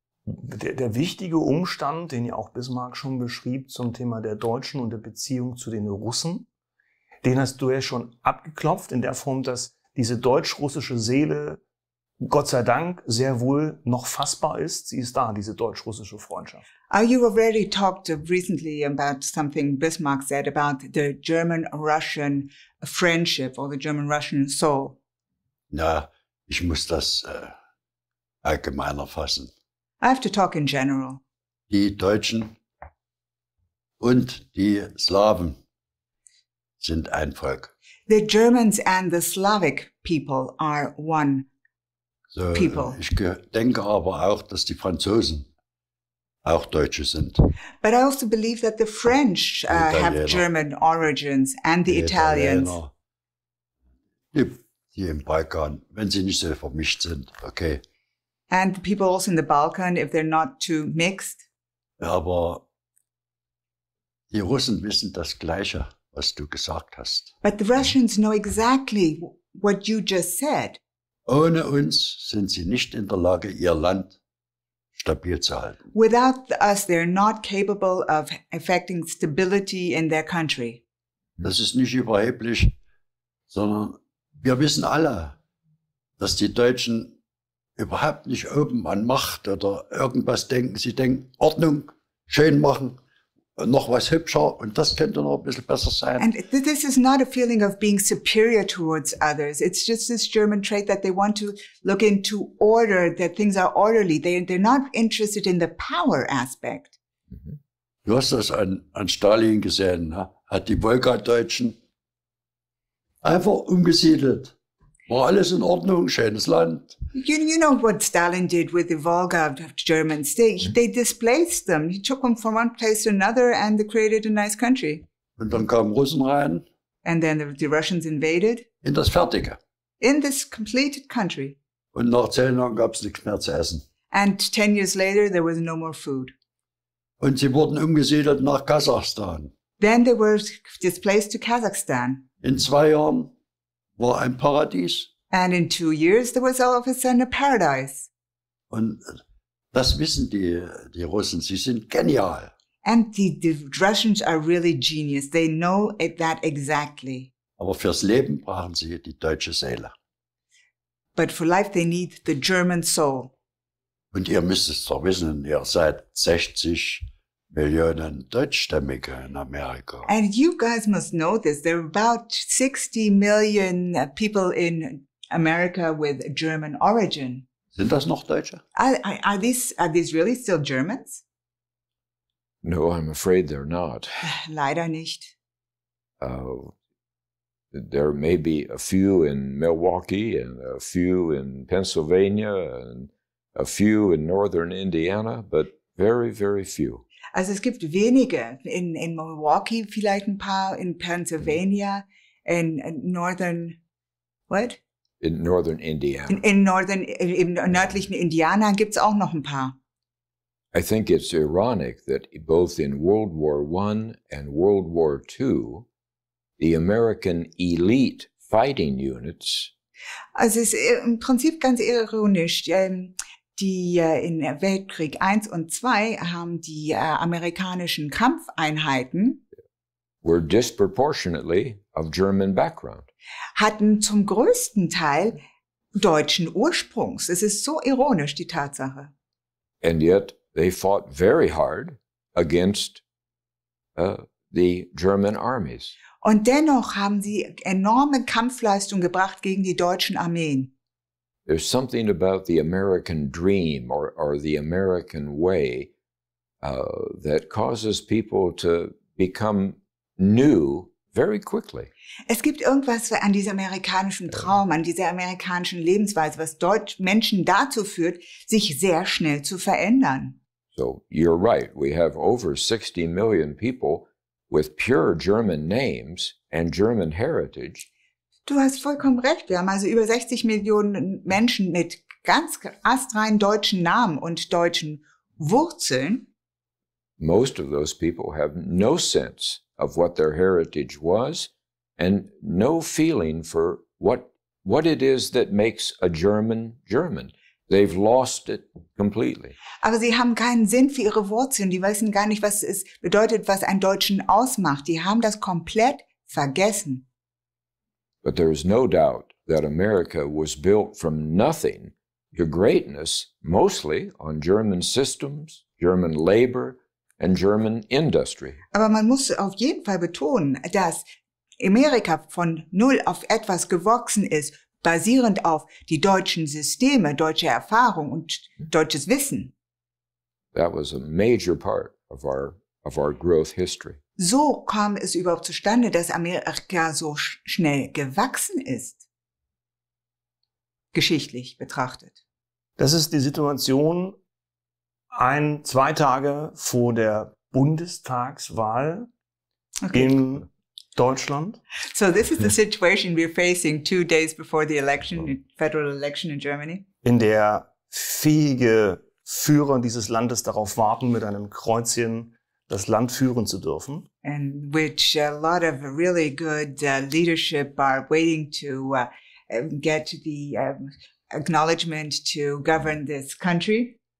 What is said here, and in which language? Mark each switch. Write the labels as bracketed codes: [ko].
[de] Der wichtige Umstand, den ja auch Bismarck schon beschrieb zum Thema der Deutschen und der Beziehung zu den Russen, den hast du ja schon abgeklopft in der Form, dass diese deutsch-russische Seele Gott sei Dank sehr wohl noch fassbar ist. Sie ist da, diese deutsch-russische Freundschaft. [en] You already talked recently about something Bismarck said about the German-Russian friendship or the German-Russian soul. [de] Ja, ich muss das allgemeiner fassen. [en] I have to talk in general. [de] Die Deutschen und die Slawen sind ein Volk. [en] The Germans and the Slavic people are one So, people. [de] Ich denke aber auch, dass die Franzosen auch Deutsche sind. [en] But I also believe that the French have German origins and the Italians. [de] Italiener, die im Balkan, wenn sie nicht so vermischt sind, okay. [en] And the people also in the Balkan, if they're not too mixed. [de] Aber die Russen wissen das Gleiche, was du gesagt hast. [en] But the Russians know exactly what you just said. [de] Ohne uns sind sie nicht in der Lage, ihr Land stabil zu halten. [en] Without us, they're not capable of affecting stability in their country. [de] Das ist nicht überheblich, sondern wir wissen alle, dass die Deutschen überhaupt nicht oben an Macht oder irgendwas denken. Sie denken, Ordnung, schön machen, noch was hübscher und das könnte noch ein bisschen besser sein. [en] And this is not a feeling of being superior towards others. It's just this German trait that they want to look into order, that things are orderly. They're not interested in the power aspect. [de] Du hast das an Stalin gesehen, ne? Hat die Wolga-Deutschen einfach umgesiedelt. War alles in Ordnung, schönes Land. [en] You know what Stalin did with the Volga Germans. They displaced them. He took them from one place to another and they created a nice country. [de] Und dann kamen Russen rein. [en] And then the Russians invaded. [de] In das Fertige. [en] In this completed country. [de] Und nach 10 Jahren gab es nichts mehr zu essen. [en] And 10 years later, there was no more food. [de] Und sie wurden umgesiedelt nach Kasachstan. [en] Then they were displaced to Kazakhstan. [de] In 2 Jahren war ein Paradies. [en] And in 2 years, there was all of a sudden a paradise. [de] Und das wissen die Russen. Sie sind genial. [en] And the Russians are really genius. They know that exactly. [de] Aber fürs Leben brauchen sie die deutsche Seele. [en] But for life, they need the German soul. [de] Und ihr müsst es doch wissen, ihr seid 60 Millionen Deutschstämmige in Amerika. [en] And you guys must know this. There are about 60 million people in America with German origin. [de] Sind das noch Deutsche? [en] Are these really still Germans? No, I'm afraid they're not. [de] Leider nicht. [en] There may be a few in Milwaukee and a few in Pennsylvania and a few in northern Indiana, but very, very few. [de] Also es gibt wenige in Milwaukee, vielleicht ein paar in Pennsylvania, [en] in northern, what? In northern Indiana. [de] Im nördlichen Indiana gibt's auch noch ein paar. [en] I think it's ironic that both in World War I and World War II, the American elite fighting units. [de] Also es ist im Prinzip ganz ironisch. Die in Weltkrieg 1 und 2 haben die amerikanischen Kampfeinheiten [en] were disproportionately of German background. [de] Hatten zum größten Teil deutschen Ursprungs. Es ist so ironisch, die Tatsache. [en] And yet they fought very hard against the German armies. [de] Und dennoch haben sie enorme Kampfleistung gebracht gegen die deutschen Armeen. [en] there's something about the American dream or the American way that causes people to become new very quickly. [de] Es gibt irgendwas an diesem amerikanischen Traum, an dieser amerikanischen Lebensweise, was Menschen dazu führt, sich sehr schnell zu verändern. [en] So you're right. We have over 60 million people with pure German names and German heritage. [de] Du hast vollkommen recht. Wir haben also über 60 Millionen Menschen mit ganz astreinen deutschen Namen und deutschen Wurzeln. [en] Most of those people have no sense of what their heritage was and no feeling for what it is that makes a German German. They've lost it completely. [de] Aber sie haben keinen Sinn für ihre Wurzeln. Die wissen gar nicht, was es bedeutet, was einen Deutschen ausmacht. Die haben das komplett vergessen. [en] But there is no doubt that America was built from nothing to greatness, mostly on German systems, German labor, and German industry. [de] Aber man muss auf jeden Fall betonen, dass Amerika von null auf etwas gewachsen ist, basierend auf die deutschen Systeme, deutsche Erfahrung und deutsches Wissen. [en] That was a major part of our growth history. [de] So kam es überhaupt zustande, dass Amerika so schnell gewachsen ist, geschichtlich betrachtet. Das ist die Situation 2 Tage vor der Bundestagswahl in Deutschland. [en] So this is the situation we're facing 2 days before the election, federal election in Germany. [de] In der fähige Führer dieses Landes darauf warten, mit einem Kreuzchen das Land führen zu dürfen. [en] In which a lot of really good leadership are waiting to get the acknowledgement to govern this country.